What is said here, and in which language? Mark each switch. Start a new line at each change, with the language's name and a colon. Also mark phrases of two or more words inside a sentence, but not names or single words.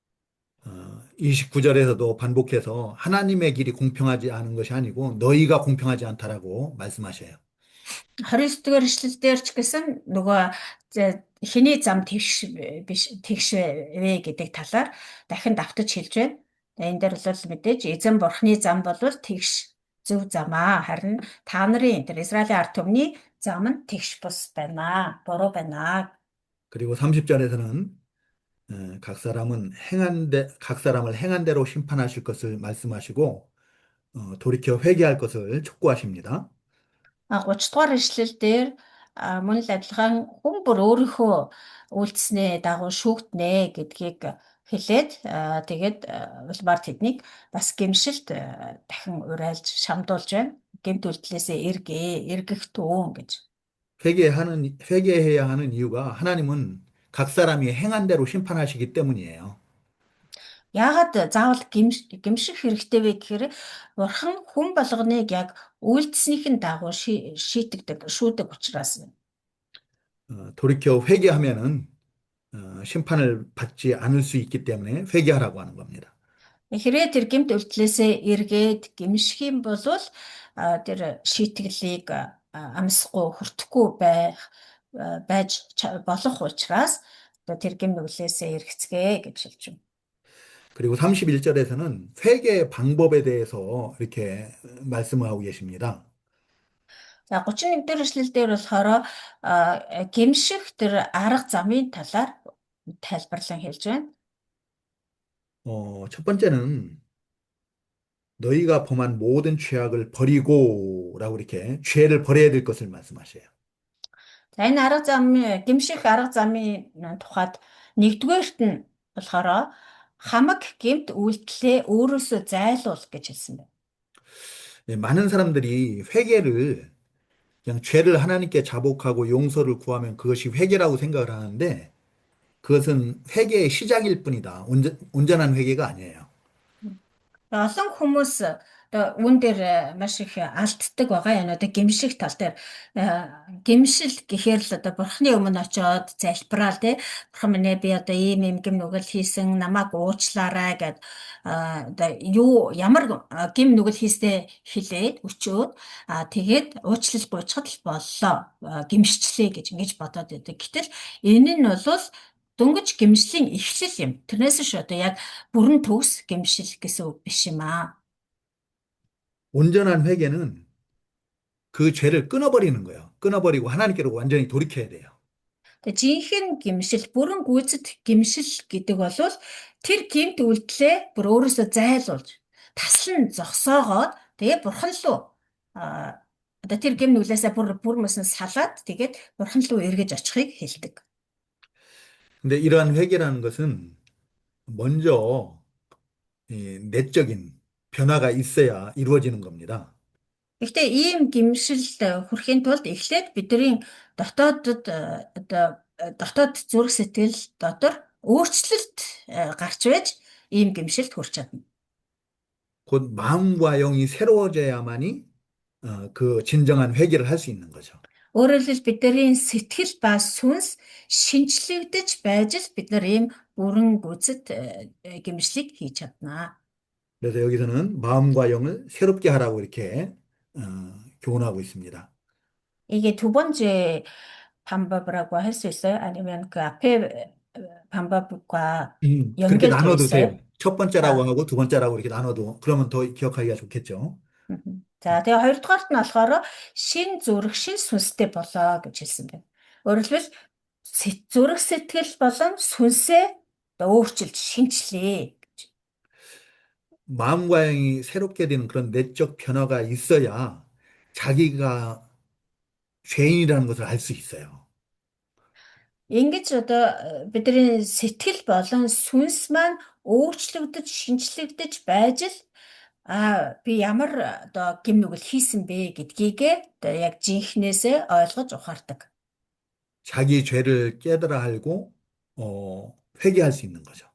Korean: 29절에서도 반복해서 하나님의 길이 공평하지 않은 것이 아니고 너희가 공평하지 않다라고 말씀하셔요.
Mongolian: 29-р ишлэлдэр ч гэсэн нөгөө хэний зам тэгш вэ гэдэг талаар дахин давтаж хэлж байна. Энэ дээр бол мэдээж эзэн бурхны зам бол тэгш зөв зам аа. Харин та нарын тэр Израилийн ард түмний зам нь тэгш бус байна. Буруу байна.
Korean: 그리고 30절에서는 각 사람을 행한 대로 심판하실 것을 말씀하시고 돌이켜 회개할 것을 촉구하십니다.
Mongolian: 30-р ишлэл дээр мөн л адилхан хүн бүр өөрийнхөө үйлдэснээ дагуу шүүгтнэ гэдгийг хэлээд тэгээд улмаар тэднийг бас гэмшилт дахин урайлж шамдуулж байна. Гэмт үйлдэлээсээ эргэх түн гэж.
Korean: 회개해야 하는 이유가 하나님은 각 사람이 행한 대로 심판하시기 때문이에요.
Mongolian: Яагаад заавал гэмших хэрэгтэй вэ гэхээр бурхан хүн болгоныг яг үйлдэснийхэн дагуу шийтгэдэг, шүүдэг учраас.
Korean: 돌이켜 회개하면은 심판을 받지 않을 수 있기 때문에 회개하라고 하는 겁니다.
Mongolian: Хэрвээ тэр гэмт үйлдэлээсээ эргээд гэмших юм бол тэр шийтгэлийг амсахгүй, хүртэхгүй байж болох учраас тэр гэмт үйлдэлээсээ эргэцгээе гэж хэлж байна.
Korean: 그리고 31절에서는 회개의 방법에 대해서 이렇게 말씀을 하고 계십니다.
Mongolian: За 31-р эшлэлдэр болохоор гэмших тэр арга замын талаар тайлбарлан хэлж байна.
Korean: 첫 번째는 너희가 범한 모든 죄악을 버리고라고 이렇게 죄를 버려야 될 것을 말씀하셔요.
Mongolian: За энэ арга зам гэмших арга замын тухайд нэгдүгээрт нь болохоор хамаг гэмт үйлдэлээ өөрөөсөө зайлуул гэж хэлсэн байна.
Korean: 많은 사람들이 회개를 그냥 죄를 하나님께 자복하고 용서를 구하면 그것이 회개라고 생각을 하는데 그것은 회개의 시작일 뿐이다. 온전한 회개가 아니에요.
Mongolian: Олон хүмүүс одоо үүн дээр маш их алддаг байгаа юм. Одоо гэмших тал дээр гэмшил гэхээр л одоо бурхны өмнө очиод залбираал тий. Бурхан минь би одоо ийм гэм нүгэл хийсэн намайг уучлаарай гэд одоо ямар гэм нүгэл хийстэй хэлээд өчөөд тэгээд уучлал буйчхад л боллоо. Гэмшчлээ гэж ингэж бодоод байдаг. Гэтэл энэ нь бол дөнгөж гэмшлийн эхлэл юм. Тэрнээс ш одоо яг бүрэн төгс гэмшил гэсэн үг биш юм аа.
Korean: 온전한 회개는 그 죄를 끊어버리는 거예요. 끊어버리고 하나님께로 완전히 돌이켜야 돼요.
Mongolian: Тэгээ жинхэнэ гэмшил, бүрэн гүйцэд гэмшил гэдэг бол тэр гэмт үйлдэлээ бүр өөрөөсөө зайлуулж, таслан зогсоогоод тэгээ бурхан руу одоо тэр гэм нүглээсээ бүр мөсөн салаад тэгээд бурхан руу эргэж очихыг хэлдэг.
Korean: 근데 이러한 회개라는 것은 먼저 내적인 변화가 있어야 이루어지는 겁니다.
Mongolian: Гэхдээ ийм гэмшилд хүрэхийн тулд эхлээд бидний дотоодд дотоод зүрх сэтгэл дотор өөрчлөлт гарч байж ийм гэмшилд хүрч чадна.
Korean: 곧 마음과 영이 새로워져야만이 그 진정한 회개를 할 수 있는 거죠.
Mongolian: Өөрөөр хэлбэл бидний сэтгэл ба сүнс шинчлэгдэж байж л бид нар ийм бүрэн гүйцэд гэмшлийг хийж чаднаа.
Korean: 그래서 여기서는 마음과 영을 새롭게 하라고 이렇게 교훈하고 있습니다. 이게 두 번째 방법이라고 할 수 있어요? 아니면 그 앞에 방법과 그렇게 연결되어 나눠두세요. 있어요? 첫 번째라고 아, 하고 두 번째라고 이렇게 나눠도 그러면 더 기억하기가 좋겠죠.
Mongolian: За тэгээ хоёрдугаарт нь болохоор шин зүрх, шин сүнстэй болоо гэж хэлсэн байна. Өөрөөр хэлбэл зүрх сэтгэл болон сүнсээ одоо өөрчилж шинчлээ гэж.
Korean: 마음과 영이 새롭게 되는 그런 내적 변화가 있어야 자기가 죄인이라는 것을 알 수 있어요.
Mongolian: Ингэж одоо бидний сэтгэл болон сүнс маань өөрчлөгдөж, шинчлэгдэж байж л би ямар одоо гим нүгэл хийсэн бэ гэдгийг одоо яг жинхнээсээ ойлгож ухаардаг.
Korean: 자기 죄를 깨달아 알고 회개할 수 있는 거죠.